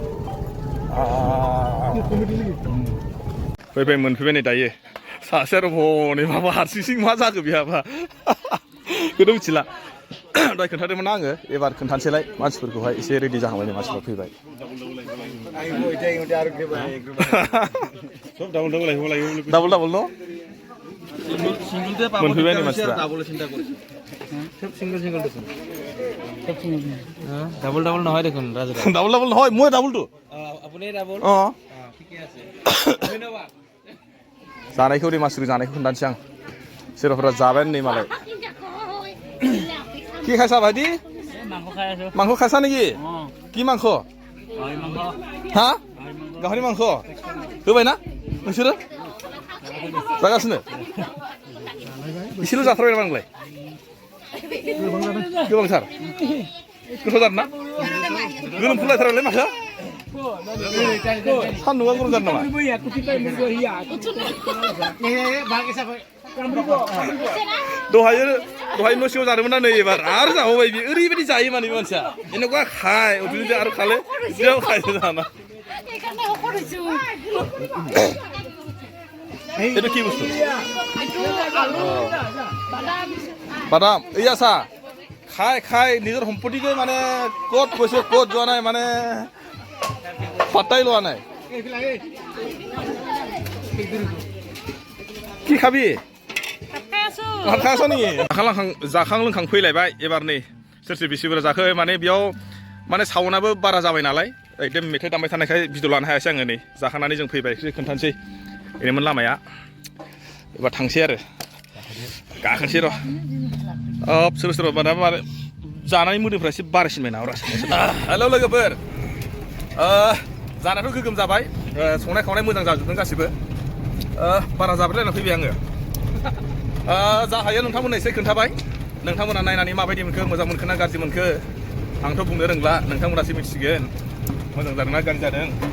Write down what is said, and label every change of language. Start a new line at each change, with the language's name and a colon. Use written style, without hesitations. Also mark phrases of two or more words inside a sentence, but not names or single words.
Bodo: फैबाय मोनफैबाय नै दायो सासे आरो हनै माबा हारसिं मा जाखो बेहाबा बेखौथ' मिथिला दहाय खोन्थादोंमोन आङो एबार खोन्थानोसैलाय मानसिफोरखौहाय एसे रेडि जाहांबाय नै मानसिफ्रा फैबाय डाबल डाबल न मोनफैबाय नै मानसिफ्रा
Assamese: ডাবল ডাবল নহয় দেখোন ৰাজু ডাবল ডাবল নহয় মই ডাবলটো আপুনি ডাবল অঁ ঠিকে আছে ধন্যবাদ
Bodo: जानायखौ दै मानसिफोर जानायखौ खोन्थानोसै आं सोरबाफोरा जाबायानो नै मालाय
Assamese: কি খাইছা ভাইটি মাংস খাইছা নেকি কি মাংস হা গাহৰি মাংস
Bodo: होबाय ना नोंसोरो जागासिनो एसेल' जाथारबाय नामा नोंलाय गोबांथार गोथावथार ना गोलोमफुलायथारबायलै माथो सान्दुंआ गरम जादों नामा दहाय न' सिङाव जादोंमोन ना नै एबार आरो जाबावबाय बियो ओरैबायदि जायो माने बे मानसिया
Assamese: এনেকুৱা খায় অভিযোগ আৰু খালে এতিয়াও খায় জানা এইটো কি বস্তু বাদাম এই আছা খাই নিজৰ সম্পত্তিকে মানে ক'ত কৈছে ক'ত যোৱা নাই মানে পাত্তাই লোৱা নাই কি খাবি खास नेকি
Bodo: जाखां लोंखां फैलायबाय एबार नै सोरसो बेसेबुरजा जाखो माने बेयाव माने साउन्डआबो बारा जाबाय नालाय एकदम मेथाइ दामबाय थानायखाय भिडिअ लानो हायासै आङो नै जाखांनानै जों फैबाय खोन्थानोसै ओरैमोन लामाया एबार थांसै आरो गाखोनोसै र' सोरबा सोरबा माने जानानै मोदोमफ्रा एसे बारासिनबाय नामा हेल' लोगोफोर जानायाथ' गोगोम जाबाय संनाय खावनाय मोजां जाजोबदों गासिबो बारा जाब्रेलायना फैबाय आङो जा हायो नोंथांमोननो एसे खोन्थाबाय नोंथांमोना नायनानै माबायदि मोनखो मोजां मोनखो ना गाज्रि मोनखो आंथ' बुंनो रोंला नोंथांमोनासो मिथिसिगोन मोजां जादों ना गाज्रि जादों